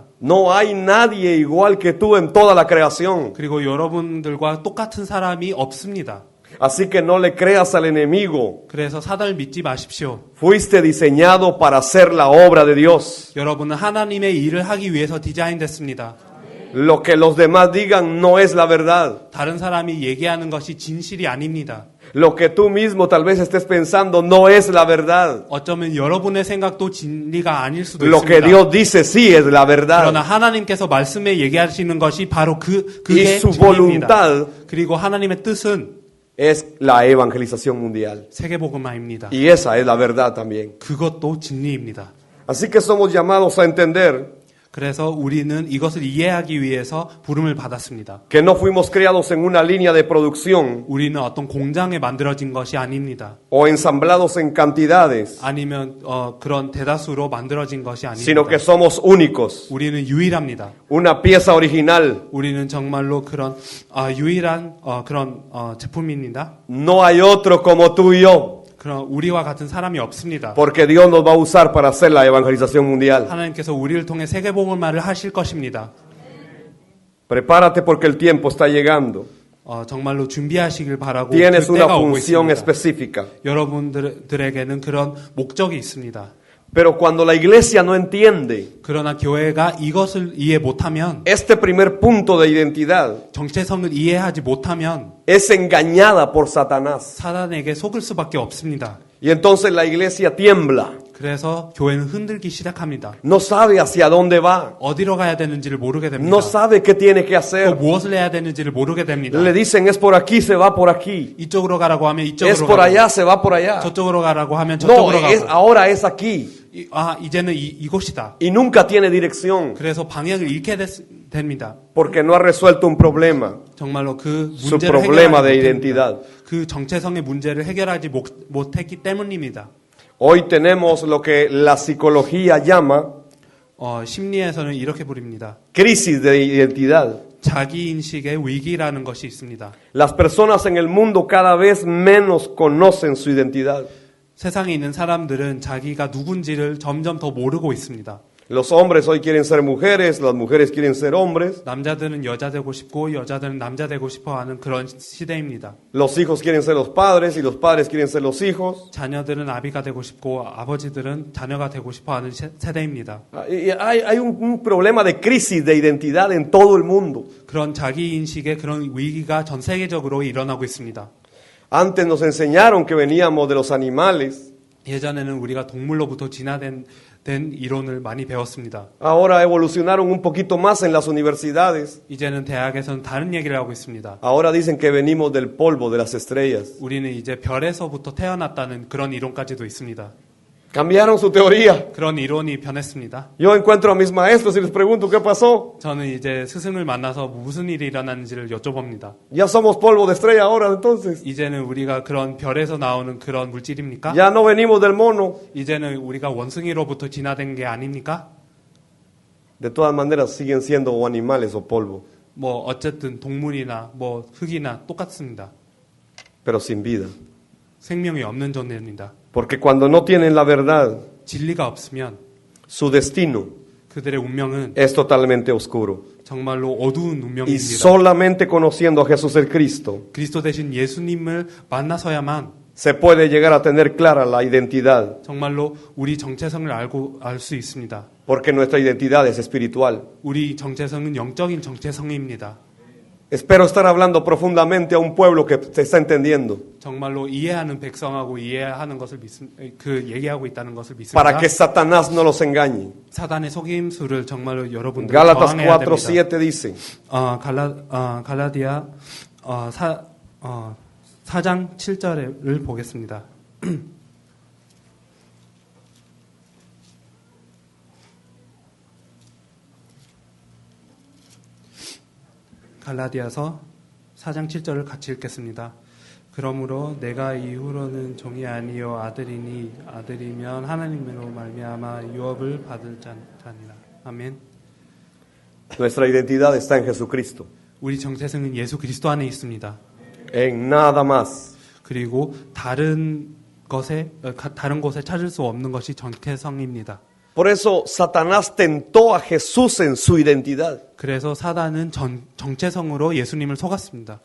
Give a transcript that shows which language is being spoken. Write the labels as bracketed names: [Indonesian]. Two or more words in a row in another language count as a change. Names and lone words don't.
[Spanish] No hay nadie igual que tú en toda la creación. [Korean] 그리고 여러분들과 똑같은 사람이 없습니다. [Spanish] Así que no le creas al enemigo. [Korean] 그래서 사단을 믿지 마십시오. [Spanish] Fuiste diseñado para hacer la obra de Dios. [Korean] 여러분은 하나님의 일을 하기 위해서 디자인됐습니다. [Spanish] Lo que los demás digan no es la verdad. [Korean] 다른 사람이 얘기하는 것이 진실이 아닙니다. [Spanish] Lo que tú mismo tal vez estés pensando no es la verdad. [Korean] 어쩌면 여러분의 생각도 진리가 아닐 수도 [Spanish] Lo que [Korean] 있습니다. [Spanish] Dios dice sí es la [Korean] 그러나 [Spanish] verdad. [Korean] 하나님께서 말씀에 얘기하시는 것이 바로 [Spanish] Y [Korean] 그게 [Spanish] su [Korean] 진리입니다. [Spanish] voluntad [Korean] 그리고 하나님의 뜻은 [Spanish] es la evangelización mundial. [Korean] 세계복음화입니다. [Spanish] Y esa es la verdad también. [Korean] 그것도 진리입니다. [Spanish] Así que somos llamados a entender [Korean] 그래서 우리는 이것을 이해하기 위해서 부름을 받았습니다. [Spanish] que no fuimos creados en una línea de producción [Korean] 우리는 어떤 공장에 만들어진 것이 아닙니다. [Spanish] o ensamblados en cantidades, [Korean] 아니면 그런 대다수로 만들어진 것이 [Spanish] sino [Korean] 아닙니다. [Spanish] que somos únicos, [Korean] 우리는 유일합니다. [Spanish] una pieza original. [Korean] 우리는 정말로 그런 유일한 그런 제품입니다. [Spanish] No hay otro como tú y yo, [Korean] 그런 우리와 같은 사람이 없습니다. [Spanish] porque Dios nos va a usar para hacer la evangelización mundial. [Korean] 하나님께서 우리를 통해 세계복음화를 하실 것입니다. [Spanish] Prepárate porque el tiempo está llegando. [Korean] 정말로 준비하시길 바라고 [Spanish] Tienes [Korean] 그 [Spanish] una [Korean] 때가 오고 [Spanish] función [Korean] 있습니다. [Spanish] específica. [Korean] 여러분들에게는 그런 목적이 있습니다. [Spanish] Pero cuando la iglesia no entiende [Korean] 그러나 교회가 이것을 이해 못하면, [Spanish] este primer punto de identidad, [Korean] 정체성을 이해하지 못하면 [Spanish] es engañada por Satanás. [Korean] 사단에게 속을 수밖에 없습니다. [Spanish] Y entonces la iglesia tiembla, [Korean] 그래서 교회는 흔들기 시작합니다. [Spanish] no sabe hacia dónde va, [Korean] 어디로 가야 되는지를 모르게 됩니다. [Spanish] no sabe qué tiene que [Korean] 또 [Spanish] hacer. [Korean] 무엇을 해야 되는지를 모르게 됩니다. [Spanish] Le dicen es por aquí, se va por aquí. [Korean] 이쪽으로 가라고 하면 [Spanish] Es [Korean] 이쪽으로 [Spanish] por [Korean] 가고, [Spanish] allá, se va por allá. [Korean] 저쪽으로 가라고 하면 [Spanish] No, [Korean] 저쪽으로 [Spanish] es, [Korean] 가고, [Spanish] ahora es aquí. [Korean] 이제는 이곳이다. [Spanish] Y nunca tiene dirección [Korean] 그래서 방향을 잃게 됩니다. [Spanish] porque no ha resuelto un problema, [Korean] 정말로 그 [Spanish] su [Korean] 문제를 [Spanish] problema de [Korean] 해결하지 [Spanish] identidad. [Korean] 못합니다. 그 정체성의 문제를 해결하지 못했기 때문입니다. [Spanish] Hoy tenemos lo que la psicología llama [Korean] 심리에서는 이렇게 부릅니다. [Spanish] crisis de identidad. [Korean] 자기인식의 위기라는 것이 있습니다. [Spanish] Las personas en el mundo cada vez menos conocen su identidad. [Korean] 세상에 있는 사람들은 자기가 누군지를 점점 더 모르고 있습니다. [Spanish] Los hombres hoy quieren ser mujeres, las mujeres quieren ser hombres, [Korean] 남자들은 여자 되고 싶고 여자들은 남자 되고 싶어 하는 그런 시대입니다. [Spanish] los hijos quieren ser los padres y los padres quieren ser los hijos. [Korean] 자녀들은 아비가 되고 싶고 아버지들은 자녀가 되고 싶어 하는 세대입니다. [Spanish] Y hay un problema de crisis de identidad en todo el mundo. [Korean] 그런 자기인식의 그런 위기가 전 세계적으로 일어나고 있습니다. [Spanish] Antes nos enseñaron que veníamos de los animales. [Korean] 예전에는 우리가 동물로부터 진화된 이론을 많이 배웠습니다. [Spanish] Ahora evolucionaron un poquito más en las universidades. [Korean] 이제는 대학에서는 다른 얘기를 하고 있습니다. [Spanish] Ahora dicen que venimos del polvo de las estrellas. [Korean] 우리는 이제 별에서부터 태어났다는 그런 이론까지도 있습니다. [Spanish] Cambiaron su teoría. [Korean] 그런 이론이 변했습니다. [Spanish] Yo encuentro a mis maestros y les pregunto qué pasó. [Korean] 저는 이제 스승을 만나서 무슨 일이 일어났는지를 여쭤봅니다. [Spanish] Ya somos polvo de estrella ahora entonces. [Korean] 이제는 우리가 그런 별에서 나오는 그런 물질입니까? [Spanish] Ya no venimos del mono. [Korean] 이제는 우리가 원숭이로부터 진화된 게 아닙니까? [Spanish] De todas maneras siguen siendo o animales o polvo, [Korean] 뭐 어쨌든 동물이나 뭐 흙이나 똑같습니다. [Spanish] pero sin vida. [Korean] 생명이 없는 존재입니다. [Spanish] Porque cuando no tienen la verdad, [Korean] 진리가 없으면 [Spanish] su destino [Korean] 그들의 운명은 [Spanish] es totalmente oscuro. [Korean] 정말로 어두운 [Spanish] Y [Korean] 운명입니다. [Spanish] solamente conociendo a Jesús el Cristo [Korean] 그리스도 대신 예수님을 만나서야만 [Spanish] se puede llegar a tener clara la identidad, [Korean] 정말로 우리 정체성을 알 수 있습니다. [Spanish] porque nuestra identidad es espiritual. [Korean] 우리 정체성은 영적인 정체성입니다. [Spanish] Espero estar hablando profundamente a un pueblo que se está entendiendo, [Korean] 정말로 이해하는 백성하고 이해하는 것을 얘기하고 있다는 것을 믿습니다. [Spanish] para que Satanás no los engañe. [Korean] 사단의 속임수를 정말로 여러분들 [Spanish] Gálatas [Korean] 저항해야 [Spanish] 4:7 [Korean] 됩니다. [Spanish] dice, [Korean] 갈라디아 4장 7절을 보겠습니다. 갈라디아서 4장 7절을 같이 읽겠습니다. 그러므로 내가 이후로는 종이 아니요 아들이니 아들이면 하나님으로 말미암아 유업을 받을 자니라. 아멘. [Spanish] Nuestra identidad está en Jesucristo, [Korean] 우리 정체성은 예수 그리스도 안에 있습니다. [Spanish] en nada más. [Korean] 그리고 다른 곳에 찾을 수 없는 것이 정체성입니다. [Spanish] Por eso Satanás tentó a Jesús en su identidad. [Korean] 그래서 사단은 정체성으로 예수님을 속았습니다.